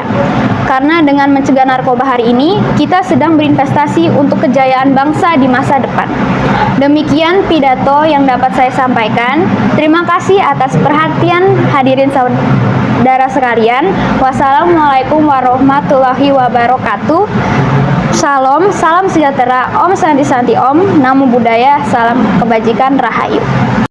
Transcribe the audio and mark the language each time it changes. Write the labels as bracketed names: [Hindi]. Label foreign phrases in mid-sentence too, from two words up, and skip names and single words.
[Indonesian] Karena dengan mencegah narkoba hari ini, kita sedang berinvestasi untuk kejayaan bangsa di masa depan. Demikian pidato yang dapat saya sampaikan. Terima kasih atas perhatian hadirin saudara sekalian. [Arabic] والسلام عليكم ورحمة الله وبركاته. [Indonesian] Shalom, salam sejahtera, [Sanskrit] Om Santi Santi Om, [Pali] Namo Buddhaya, [Indonesian] salam kebajikan, Rahayu.